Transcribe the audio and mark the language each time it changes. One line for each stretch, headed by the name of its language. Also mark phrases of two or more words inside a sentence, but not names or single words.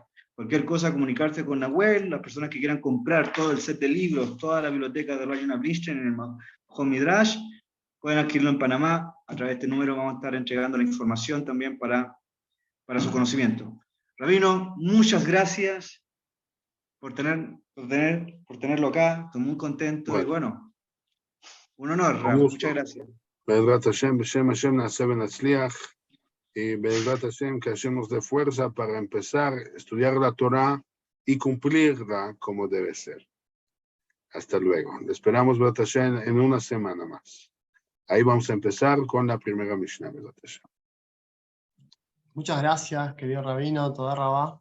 Spanish: Cualquier cosa, comunicarse con Nahuel, las personas que quieran comprar todo el set de libros, toda la biblioteca de Rayona Blichten en el Home Midrash, pueden adquirirlo en Panamá. A través de este número vamos a estar entregando la información también para su conocimiento. Rabino, muchas gracias por tenerlo acá. Estoy muy contento. Bueno. Y bueno, un honor, Rab. Muchas gracias.
Hebrew: בעזרת השם בשם השם נעשה ונצליח. Y בעזרת השם,
Spanish: que Hashem nos dé fuerza para empezar a estudiar la Torah y cumplirla como debe ser. Hasta luego. Le esperamos,
Hebrew: בעזרת השם,
Spanish: en una semana más. Ahí vamos a empezar con la primera Mishnah,
Hebrew: בעזרת השם.
Spanish: Muchas gracias, querido Rabino,
Hebrew: תודה רבה.